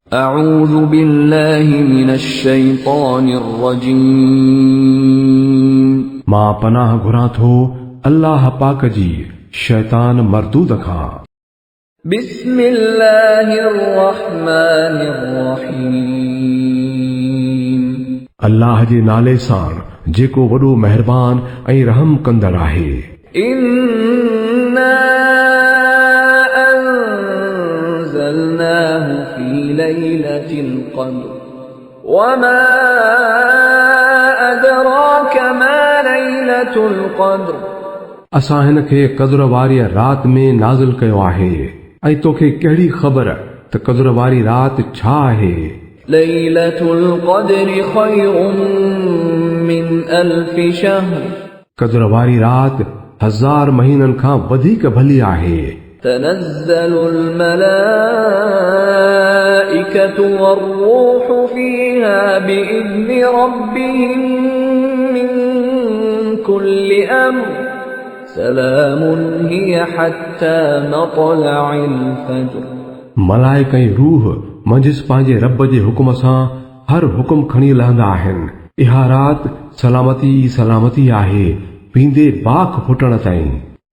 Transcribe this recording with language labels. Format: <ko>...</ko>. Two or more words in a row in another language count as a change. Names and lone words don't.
<ar>أعوذ بالله من الشيطان الرجيم</ar> <sd>मां पनाह घुरां थो अल्लाह पाक जी शैतान मरदूद खां।</sd> <ar>بسم الله الرحمن الرحيم</ar> <sd>अल्लाह जे नाले सां जेको वॾो महिरबान ऐं रहम कंदड़ आहे।</sd> <ar>إنا أنزلناه في ليلة القدر وما أدراك ما ليلة القدر</ar> <sd>असां हिन खे क़द्र वारी रात में नाज़िल कयो आहे ऐं तोखे कहिड़ी ख़बर त क़द्र वारी रात छा आहे।</sd> <ar>ليلة القدر خير من ألف شهر</ar> <sd>क़द्र वारी रात 1000 महीननि खां वधीक भली आहे।</sd> <ar>تنزل الملائكة والروح فيها بإذن ربهم من كل أمر سلام هي حتى مطلع الفجر</ar> <sd>मलाइक ऐं रूह मंझिस पंहिंजे रब जे हुकुम सां हर हुकुम खणी लहंदा आहिनि। इहा रात सलामती सलामती आहे पींदे बाख फुटण ताईं।</sd>